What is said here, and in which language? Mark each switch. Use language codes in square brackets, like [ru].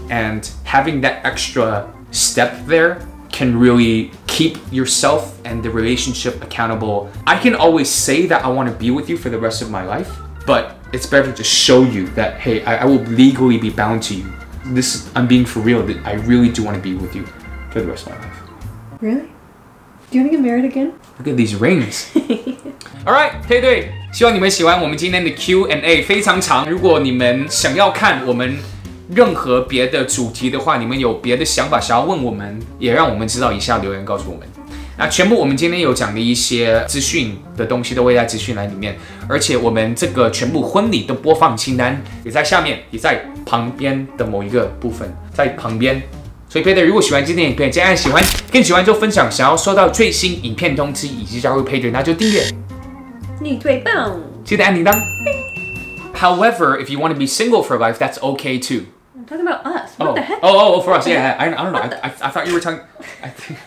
[en] And having that extra step there can really keep yourself and the relationship accountable. I can always say that I want to be with you for the rest of my life, but it's better to show you that, hey, I will legally be bound to you. I'm being for real. I really do want to be with you for the rest of my life. Really? Do you want to get married again? Look at these rings. [zh] Alright, 配对，希望你们喜欢我们今天的 Q&A， 非常长。如果你们想要看我们任何别的主题的话，你们有别的想法想要问我们，也让我们知道，以下留言告诉我们。那全部我们今天有讲的一些资讯的东西都会在资讯栏里面，而且我们这个全部婚礼的播放清单也在下面，也在旁边的某一个部分，在旁边。所以配对，如果喜欢今天的影片，记得按喜欢，更喜欢就分享。想要收到最新影片通知以及加入配对，那就订阅。你最棒！记得按铃铛。 [en] However, if you want to be single for life, that's okay too. I'm talking about us. What the heck? For us, yeah. I don't know. I thought you were talking. I think.